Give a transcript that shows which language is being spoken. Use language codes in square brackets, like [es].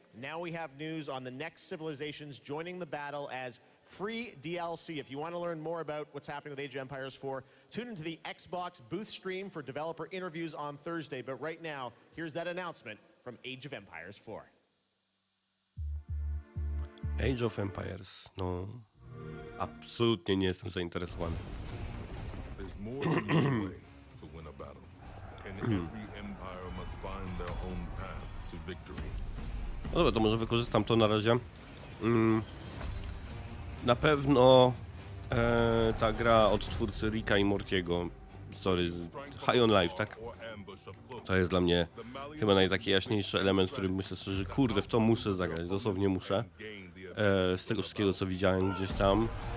[en] Now we have news on the next civilizations joining the battle as free DLC. If you want to learn more about what's happening with Age of Empires 4, tune into the Xbox booth stream for developer interviews on Thursday. But right now, here's that announcement from Age of Empires 4. [pl] Age of Empires, no absolutnie nie jestem zainteresowany. [en] There's more than one way to win a battle, and every empire must find their own path to victory. [pl] No dobra, to może wykorzystam to na razie. Na pewno ta gra od twórcy Ricka i Mortiego, sorry, High on Life, tak? To jest dla mnie chyba najtaki jaśniejszy element, który myślę sobie, że kurde, w to muszę zagrać, dosłownie muszę. Z tego wszystkiego, co widziałem gdzieś tam.